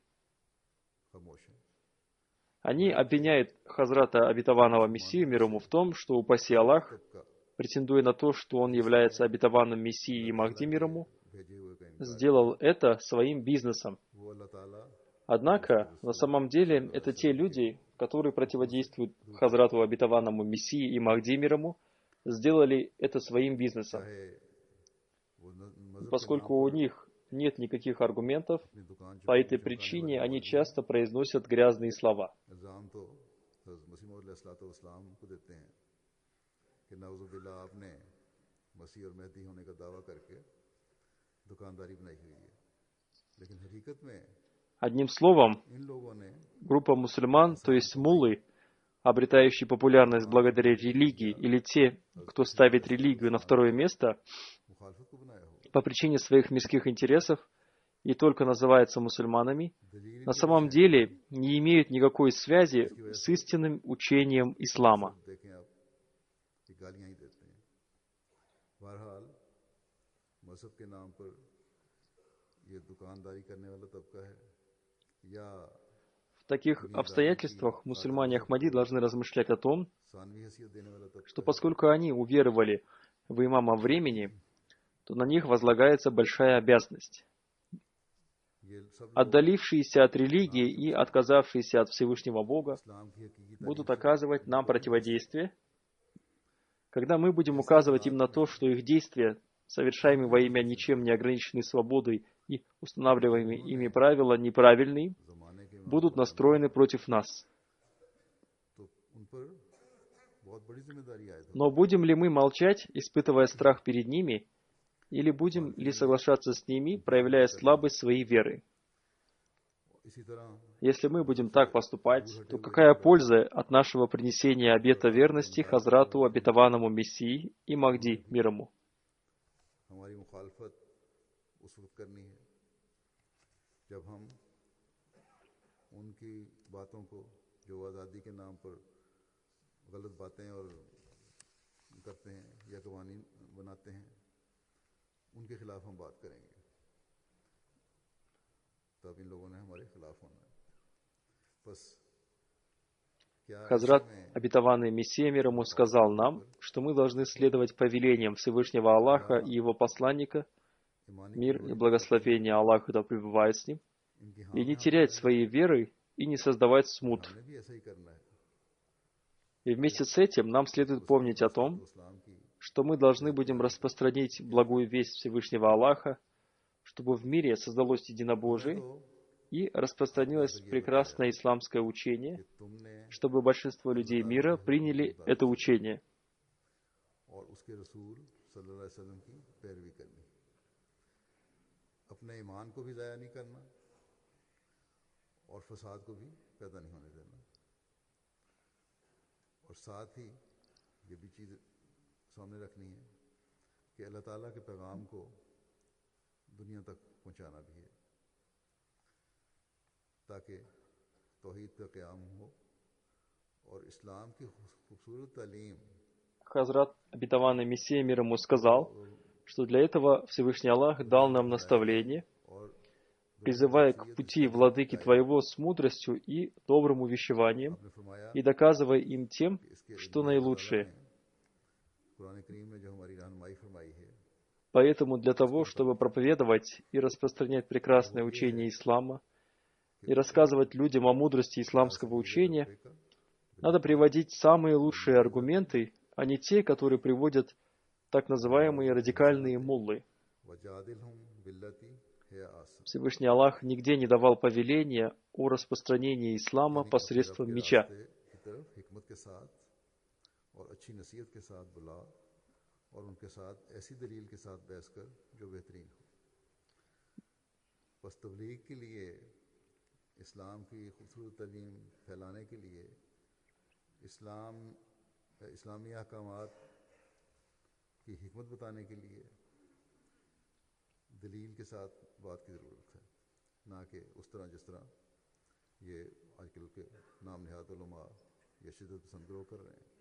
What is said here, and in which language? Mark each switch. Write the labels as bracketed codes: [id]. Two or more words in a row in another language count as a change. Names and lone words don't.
[ur] خاموش ہے [ru] Они обвиняют Хазрата Обетованного Мессию мир ему в том, что, упаси Аллах, [ur] سب کا [ru] претендуя на то, что он является обетованным Мессией и Махди мир ему, [ur] بھیجے ہوئے کا انکار [ru] сделал это своим бизнесом. [ur] وہ اللہ تعالیٰ [ru] Однако, на самом деле, это те люди, которые противодействуют Хазрату Обетованному Мессии и Махди мир ему, сделали это своим бизнесом. [ur] چاہے وہ مذہب کے [ru] Поскольку [ur] نام [ru] у [ur] پر [ru] них нет никаких аргументов. [ur] اپنی دکان [ru] По [ur] چکانے [ru] этой [ur] چمکانے والے [ru] причине они [ur] مولوی [ru] часто произносят गрязные слова. [ur] الزام تو حضرت مسیح موعود علیہ السلام کو دیتے ہیں کہ نعوذ باللہ آپ نے مسیح اور مہدی ہونے کا دعویٰ کرکے دکانداری بنائی ہوئی ہے، لیکن حقیقت میں [ru] Одним словом, [ur] ان لوگوں نے [ru] группа мусульман, то есть муллы, обретающие популярность благодаря религии, или те, кто ставит религию на второе место, [ur] مخالفت کو بنایا ہو. [ru] по причине своих мирских интересов и только называются мусульманами, [ur] دلیل [ru] на [ur] ان کی [ru] самом [ur] روشن [ru] деле не имеют никакой связи с истинным учением ислама. [ur] سب دیکھیں آپ یہ گالیاں ہی دیتے ہیں۔ بہرحال مذہب کے نام پر یہ دکانداری کرنے والا طبقہ ہے یا [ru] В таких обстоятельствах мусульмане Ахмади должны размышлять о том, [ur] ثانوی حیثیت دینے والا طبقہ [ru] что поскольку они уверовали в имама времени, то на них возлагается большая обязанность. [ur] یہ سب لوگ [ru] Отдалившиеся от религии и отказавшиеся от Всевышнего Бога [ur] اسلام کی حقیقی [ru] будут [ur] تعلیم سے [ru] оказывать нам противодействие, когда мы будем указывать им на то, что их действия, совершаемые во имя ничем не ограниченной свободы и устанавливаемые ими правила неправильные, [ur] زمانے کے [ru] будут настроены против нас. [ur] تو ان پر بہت بڑی ذمہ داری عائد ہو. [ru] Но будем ли мы молчать, испытывая страх перед ними, или будем ли соглашаться с ними, проявляя слабость своей веры? [ur] اسی طرح [ru] Если мы будем так поступать, то какая польза от нашего принесения обета верности Хазрату, обетованному Мессии и Махди, мир ему? [ur] ہماری مخالفت اس وقت کرنی ہے جب ہم ان کی باتوں کو جو آزادی کے نام پر غلط باتیں اور کرتے ہیں یا قوانین بناتے ہیں، ان کے خلاف ہم بات کریں گے، تب ان لوگوں نے ہمارے خلاف ہونا ہے. بس کیا [ru] Хазрат, [ur] ایسے میں [ru] обетованный Мессия мир ему, сказал нам, что мы должны следовать повелениям Всевышнего Аллаха и Его посланника, [ur] ایمانی [ru] мир и благословение Аллаха да пребывает с ним, [ur] ان کی [ru] и не [ur] ہاں [ru] терять своей веры и не создавать смут. [ur] ہم نے بھی ایسا ہی کرنا ہے. [ru] И вместе с этим нам следует помнить о том, [ur] اسلام کی [ru] что мы должны будем распространить благую весть Всевышнего Аллаха, чтобы в мире создалось единобожие [ur] تو [ru] и распространилось прекрасное исламское учение, [ur] کہ تم نے [ru] чтобы большинство людей мира приняли это учение. [ur] اور اس کے رسول [ar] صلى الله عليه وسلم [ur] کی پیروی کرنی، اپنے ایمان کو بھی ضائع نہیں کرنا اور فساد کو بھی پیدا نہیں ہونے دینا. اور ساتھ ہی یہ بھی چیز سامنے رکھنی ہے کہ اللہ تعالیٰ کے پیغام کو دنیا تک پہنچانا بھی ہے، تاکہ توحید کا قیام ہو اور اسلام کی خوبصورت تعلیم [ru] Хазрат, обетованный Мессия мир ему, сказал, что для этого Всевышний Аллах дал нам наставление, [ur] اور [ru] призывая к пути владыки Твоего с мудростью и добрым увещеванием, [ur] آپ نے فرمایا [ru] и доказывая им тем, [ur] کہ اس کے [ru] что [ur] لیے اللہ تعالیٰ [ru] наилучшее. [ur] نے قرآن کریم میں جو ہماری رہنمائی فرمائی ہے [ru] Поэтому для того, чтобы проповедовать и распространять прекрасное учение ислама и рассказывать людям о мудрости исламского учения, надо приводить самые лучшие аргументы, а не те, которые приводят так называемые радикальные муллы. [ar] وجادلهم بالتي هي أحسن, [ru] Всевышний Аллах нигде не давал повеления о распространении ислама [ur] یعنی کہ اپنے رب [ru] посредством [ur] کے [ru] меча. [ur] راستے کی طرف حکمت کے ساتھ اور اچھی نصیحت کے ساتھ بلا اور ان کے ساتھ ایسی دلیل کے ساتھ بحث کر جو بہترین ہو. بس تبلیغ کے لیے، اسلام کی خوبصورت تعلیم پھیلانے کے لیے، اسلامی احکامات کی حکمت بتانے کے لیے دلیل کے ساتھ بات کی ضرورت ہے، نہ کہ اس طرح جس طرح یہ آج کل کے نام نہاد علما یا شدت پسند گروہ کر رہے ہیں.